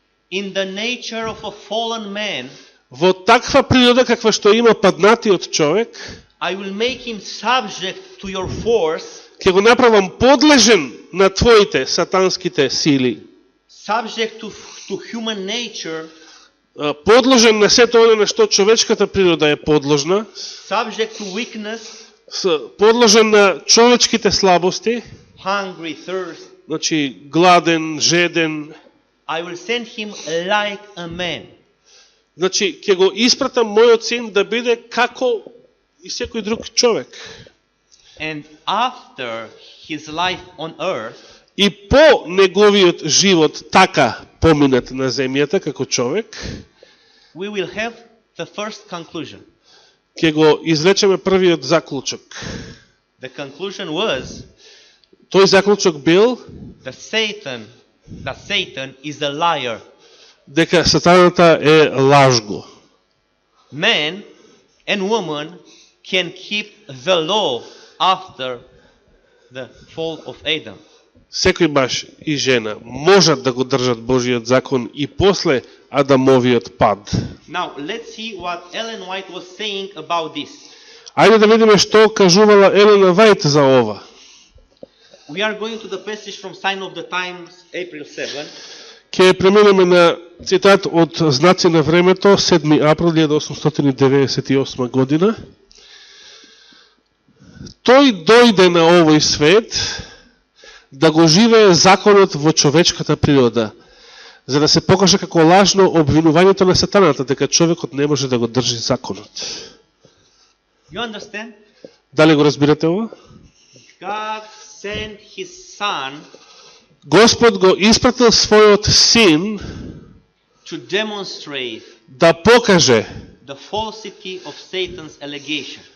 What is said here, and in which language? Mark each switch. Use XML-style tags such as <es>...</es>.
<en>in the nature of a fallen man.</en> <mk>во таква природа каква што има паднатиот човек,</mk> <en>I will make him subject to your force,</en> <mk>ќе го направам подлежен на твоите сатанските сили,</mk> <en>subject to human nature,</en> <mk>подложен на сето оно на што човечката природа е подложна,</mk> <en>subject to weakness,</en> <mk>подложен на човечките слабости,</mk> <en>hungry, thirst.</en> <mk>значи гладен, жеден.</mk> <en>I will send him like a man.</en> <mk>Значи ќе го испратам мојот син да биде како и секој друг човек.</mk> <en>And after his life on earth,</en> <mk>И по неговиот живот така поминат на земјата како човек,</mk> <en>we will have the first conclusion.</en> <mk>ќе го извлечеме првиот заклучок.</mk> <en>The conclusion was</en> <mk>Тој заклучок бил</mk> <en>that Satan is a liar.</en> <mk>дека сатаната е лажго.</mk> <en>Man and woman can keep the law after the fall of Adam.</en> <mk>Секој маж и жена можат да го држат Божиот закон и после Адамовиот пад.</mk> <en>Now, let's see what Ellen White was saying about this.</en> <mk>Ајде да видиме што кажувала Елена Вајт за ова.</mk> <en>We are going to the passage from Sign of the Times, April 7.</en> <mk>Ќе преминеме на цитат од Знаци на времето, 7 април 1898 година. Тој дојде на овој свет да го живее законот во човечката природа, за да се покаже како лажно обвинувањето на сатаната дека човекот не може да го држи законот.</mk> <en>You understand?</en> <mk>Дали го разбирате ова?</mk> <en>God sent his son</en> <mk>Господ го испратил својот син</mk> <en>to demonstrate</en> <mk>да покаже,</mk> <en>the falsity of Satan's allegation.</en>